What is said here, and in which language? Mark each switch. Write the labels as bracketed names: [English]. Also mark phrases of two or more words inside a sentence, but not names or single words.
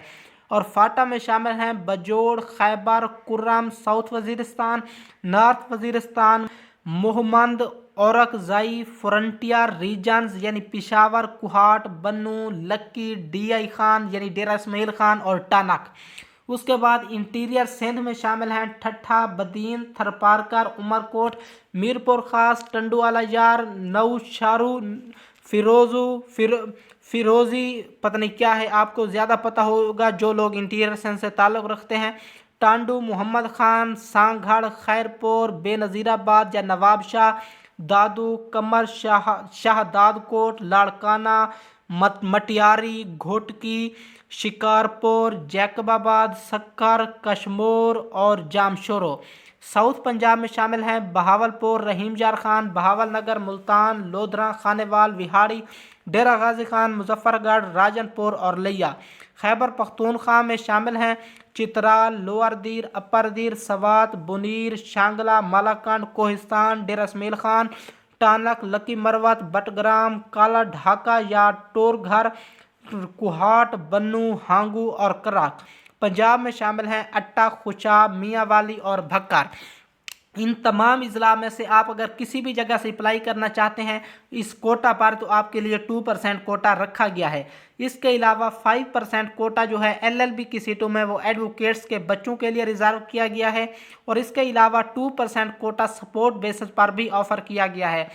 [Urdu] اور فاٹا میں شامل ہیں باجوڑ، خیبر، کرم، ساؤتھ وزیرستان، نارتھ وزیرستان، محمد، اورکزئی، فرنٹیئر ریجنز یعنی پشاور، کوہاٹ، بنوں، لکی، DI خان یعنی ڈیرہ اسماعیل خان اور ٹانک. اس کے بعد انٹیریئر سندھ میں شامل ہیں ٹھٹھہ, بدین، تھرپارکر، عمرکوٹ، میرپور خاص، ٹنڈوالہ یار، نوشہرو، فیروزی، پتہ نہیں کیا ہے، آپ کو زیادہ پتہ ہوگا جو لوگ انٹیریئر سینس سے تعلق رکھتے ہیں. ٹنڈو، محمد خان، سانگھڑ، خیرپور، بینظیرآباد یا نواب شاہ، دادو، کمر، شہدادکوٹ، لاڑکانہ، مٹیاری، گھوٹکی، شکارپور، جیکب آباد، سکھر, کشمیر اور جامشورو. ساؤتھ پنجاب میں شامل ہیں بہاولپور، رحیم جار خان، بہاول نگر، ملتان، لودھرا، خانیوال، وہاڑی، ڈیرہ غازی خان، مظفرگڑھ، راجن پور اور لیہ. خیبر پختونخوا میں شامل ہیں چترال، لوئر دیر، اپر دیر، سوات، بونیر، شانگلہ، ملاکنڈ، کوہستان، ڈیرہ اسماعیل خان، ٹانک، لکی مروت، بٹگرام، کالا ڈھاکہ یا تورغر، کوہاٹ، بنوں، ہنگو اور کرک. پنجاب میں شامل ہیں اٹا، خوشاب، میانوالی اور بھکر. ان تمام اضلاع میں سے آپ اگر کسی بھی جگہ سے اپلائی کرنا چاہتے ہیں اس کوٹہ پر، تو آپ کے لیے 2% کوٹہ رکھا گیا ہے. اس کے علاوہ 5% کوٹہ جو ہے LLB کی سیٹوں میں وہ ایڈووکیٹس کے بچوں کے لیے ریزرو کیا گیا ہے، اور اس کے علاوہ 2% کوٹہ [English] support basis [Urdu] پر بھی آفر کیا گیا ہے.